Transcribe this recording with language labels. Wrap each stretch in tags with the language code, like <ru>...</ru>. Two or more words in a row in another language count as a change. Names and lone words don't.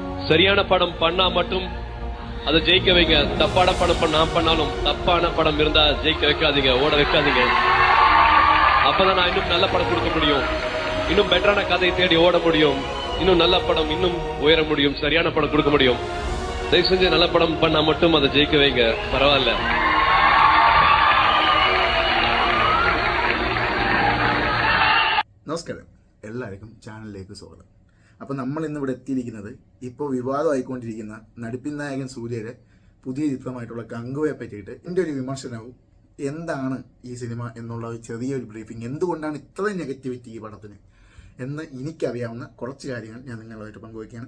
<ta>சரியான படம் பண்ணா மட்டும் அதை ஜெயிக்க வைங்க. தப்பான படம் நான் பண்ணாலும் தப்பான படம் இருந்தா ஜெயிக்க வைக்காதீங்க, ஓட வைக்காதீங்க. அப்பதான் நான் இன்னும் நல்ல படம் கொடுக்க முடியும், இன்னும் பெட்டரான கதையை தேடி ஓட முடியும், இன்னும் நல்ல படம் இன்னும் உயர முடியும், சரியான படம் கொடுக்க முடியும். தயவு செஞ்சு நல்ல படம் பண்ணா மட்டும் அதை ஜெயிக்க வைங்க, பரவாயில்ல.</ta> <ml>നമസ്കാരം, എല്ലാവർക്കും ചാനലിലേക്ക് സ്വാഗതം. അപ്പോൾ നമ്മൾ ഇന്നിവിടെ എത്തിയിരിക്കുന്നത് ഇപ്പോൾ വിവാദമായിക്കൊണ്ടിരിക്കുന്ന നടിപ്പിൻ നായകൻ സൂര്യയുടെ പുതിയ ചിത്രമായിട്ടുള്ള കങ്കുവയെ പറ്റിയിട്ട് എൻ്റെ ഒരു വിമർശനവും എന്താണ് ഈ സിനിമ എന്നുള്ള ചെറിയൊരു ബ്രീഫിംഗ്, എന്തുകൊണ്ടാണ് ഇത്രയും നെഗറ്റിവിറ്റി ഈ പടത്തിന് എന്ന് എനിക്കറിയാവുന്ന കുറച്ച് കാര്യങ്ങൾ ഞാൻ നിങ്ങളുമായിട്ട് പങ്കുവയ്ക്കുകയാണ്.</ml>